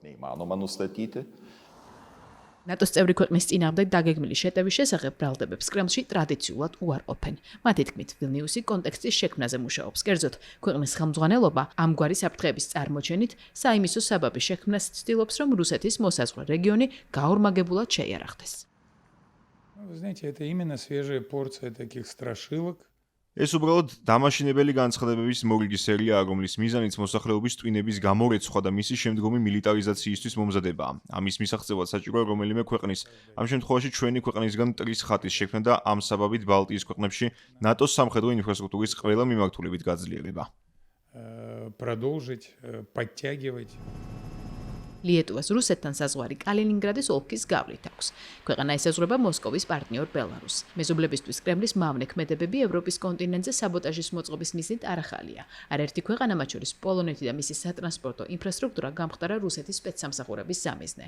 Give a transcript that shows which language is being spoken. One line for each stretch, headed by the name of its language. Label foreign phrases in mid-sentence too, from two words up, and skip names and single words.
Georgian: ნატოს წევრი ქვეყნის წინააღმდეგ დაგეგმილი შეტევის შესახებ ბრალდებებს კრემლში ტრადიციულად უარყოფენ. მათი თქმით, ვილნიუსი კონტექსტის შექმნაზე მუშაობს. კერძოდ, ქვეყნის ხელმძღვანელობა ამგვარი საფრთხეების წარმოჩენით საიმისო საბაბის შექმნას ცდილობს, რომ რუსეთის მოსაზღვრე რეგიონი გაორმაგებულად შეიარაღდეს.
Russian: Вы знаете, это именно свежая порция таких страшилок.
Georgian: ეს უბრალოდ დამაშინებელი განცხადებების მორიგი სერიაა, რომლის მიზანიც მოსახლეობის ტვინების გამორეცხვა და მისი შემდგომი მილიტარიზაციისთვის მომზადებაა. ამის მისაღწევად საჭიროა რომელიმე ქვეყნის, ამ შემთხვევაში ჩვენი ქვეყნისგან მტრის ხატის შექმნა და ამ საბაბით ბალტიის ქვეყნებში ნატოს სამხედრო ინფრასტრუქტურის ყველა მიმართულებით გაძლიერება.
Russian: Продолжить подтягивать.
Georgian: ლიეტუვას რუსეთთან საზღვარი კალინინგრადის ოლქის გავლით აქვს. ქვეყანა ესაზღვრება მოსკოვის პარტნიორ ბელარუსს. მეზობლებისთვის კრემლის მავნე ქმედებები ევროპის კონტინენტზე საბოტაჟის მოწყობის მიზნით არ ახალია. არაერთი ქვეყანა, მათ შორის პოლონეთი და მისი სატრანსპორტო ინფრასტრუქტურა გამხდარა რუსეთის სპეცსამსახურების სამიზნე.